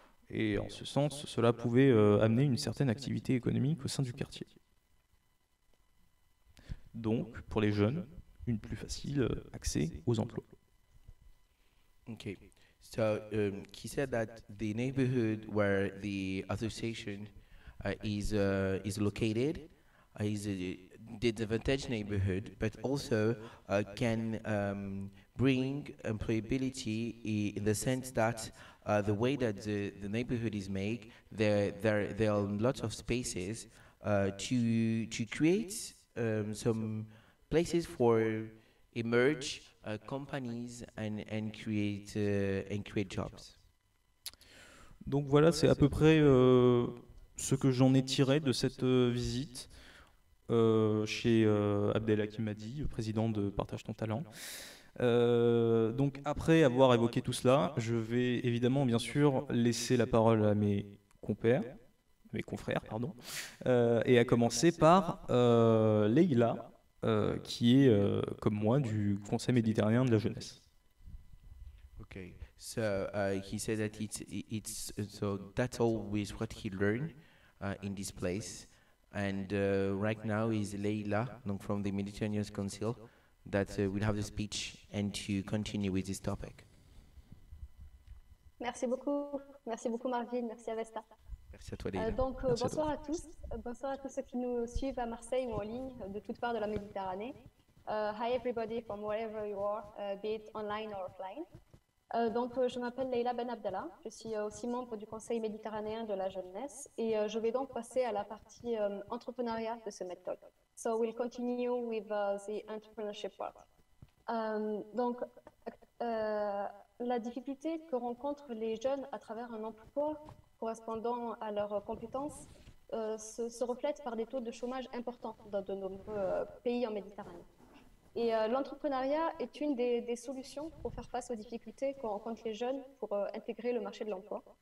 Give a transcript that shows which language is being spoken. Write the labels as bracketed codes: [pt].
[fr] Et en ce sens, cela pouvait amener une certaine activité économique au sein du quartier. Donc, pour les jeunes, une plus facile accès aux emplois. [en] Okay, so he said that the neighborhood where the association is located is a disadvantaged neighborhood, but also can bring employability in the sense that the way that the neighborhood is made, there are lots of spaces to create some places for emerge companies and create jobs. [fr] Donc voilà, c'est à peu près ce que j'en ai tiré de cette visite chez Abdelhakim Hadi, président de Partage ton talent. Donc après avoir évoqué tout cela, je vais évidemment bien sûr laisser la parole à mes confrères, pardon, et à commencer par Leïla, qui est comme moi du Conseil méditerranéen de la jeunesse. [en] Okay, so he said that it's so that's always what he learned in this place, and right now is Leila, from the Mediterranean Council, that will have the speech and to continue with this topic. [fr] Merci beaucoup Marvin, merci Avesta. Merci à toi Leila. Donc Merci à bonsoir à tous, bonsoir à tous ceux qui nous suivent à Marseille ou en ligne de toutes parts de la Méditerranée. [en] Hi everybody from wherever you are, be it online or offline. [fr] Donc je m'appelle Leïla Ben Abdallah, je suis aussi membre du Conseil méditerranéen de la jeunesse et je vais donc passer à la partie entrepreneuriat de ce méthode. [en] So we'll continue with the entrepreneurship part. [fr] Donc la difficulté que rencontrent les jeunes à travers un emploi correspondant à leurs compétences se reflète par des taux de chômage importants dans de nombreux pays en Méditerranée. Et l'entrepreneuriat est une des solutions pour faire face aux difficultés que rencontrent les jeunes pour intégrer le marché de l'emploi.